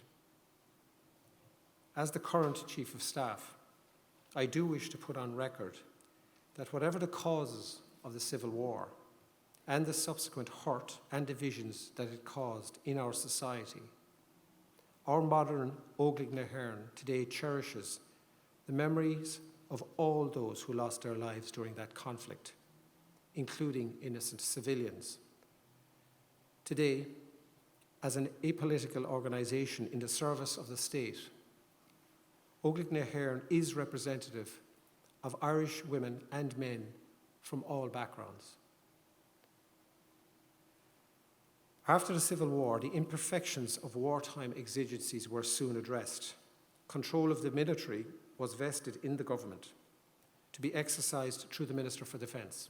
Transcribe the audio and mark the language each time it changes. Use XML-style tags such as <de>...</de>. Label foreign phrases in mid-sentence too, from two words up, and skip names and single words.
<en>As the current Chief of Staff, I do wish to put on record that whatever the causes of the Civil War and the subsequent hurt and divisions that it caused in our society, our modern Óglaigh today cherishes the memories of all those who lost their lives during that conflict including innocent civilians. Today, as an apolitical organisation in the service of the state, Óglaigh na hÉireann is representative of Irish women and men from all backgrounds. After the Civil War, the imperfections of wartime exigencies were soon addressed. Control of the military was vested in the government to be exercised through the Minister for Defence.</en>